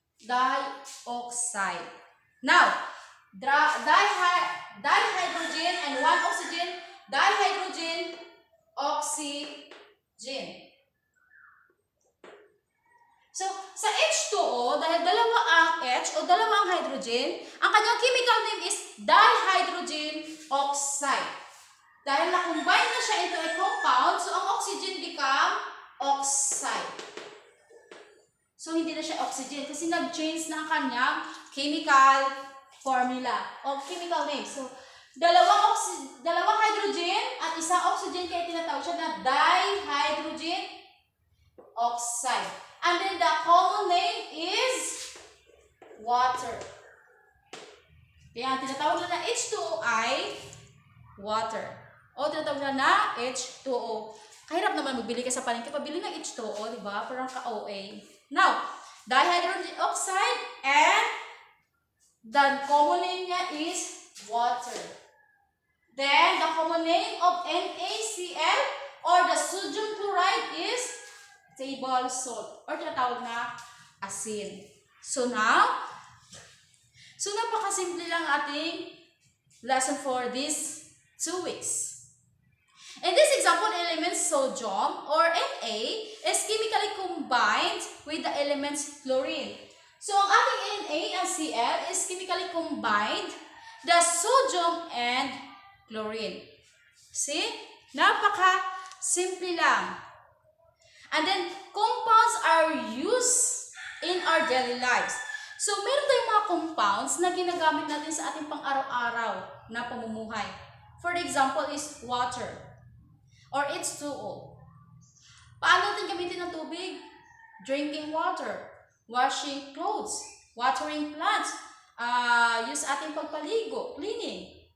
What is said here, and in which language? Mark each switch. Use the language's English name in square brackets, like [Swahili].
[English] Dioxide. Now, dihydrogen and one oxygen, dihydrogen, oxygen. [Filipino] So, sa H2O, dahil dalawa ang H o dalawa ang hydrogen, ang kanyang chemical name is dihydrogen oxide. Dahil na-combine na siya into a compound, so ang oxygen become oxide. So, hindi na siya oxygen kasi nag-change na ang kanyang chemical formula o chemical name. So, dalawang hydrogen at isang oxygen kaya tinatawag siya na dihydrogen oxide. [English] And then the common name is water. [Filipino] Kaya ang tinatawag na H2O ay water. O tinatawag na H2O. Kahirap naman magbili ka sa palengke. Pabili ng H2O, di ba? Parang ka-OA. [English] Now, dihydrogen oxide and the common name niya is water. Then, the common name of NaCl or the sodium chloride is table salt or [Filipino] tinatawag na asin. So, napakasimple lang ating lesson [English] for this 2 weeks. In this example, element sodium or Na is chemically combined with the elements chlorine. So, [Filipino] ang ating [English] Na and Cl is chemically combined the sodium and chlorine. See? [Filipino] Napaka-simple lang. [English] And then, compounds are used in our daily lives. [Filipino] So, meron tayong mga compounds na ginagamit natin sa ating pang-araw-araw na pamumuhay. [English] For example is water or H2O. [Filipino] Paano natin gamitin ang tubig? [English] Drinking water, washing clothes, watering plants, use ating pagpaligo, cleaning.